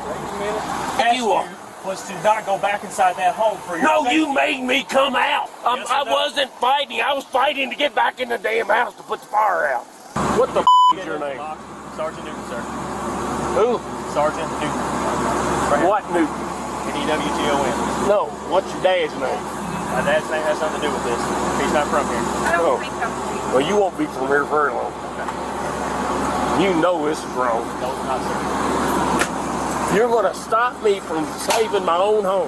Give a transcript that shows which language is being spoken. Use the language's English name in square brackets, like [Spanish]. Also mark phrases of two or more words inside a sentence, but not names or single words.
[English] You was to not go back inside that home for your No, safety. you made me come out. Yes, I wasn't fighting. I was fighting to get back in the damn house to put the fire out. What the is your name? Sergeant Newton, sir. Who? Sergeant Newton. What Newton? N-E-W-T-O-N. No. What's your dad's name? My dad's name has nothing to do with this. He's not from here. No. Well, you won't be from here very long. You know this is wrong. No, it's not, sir. You're going to stop me from saving my own home.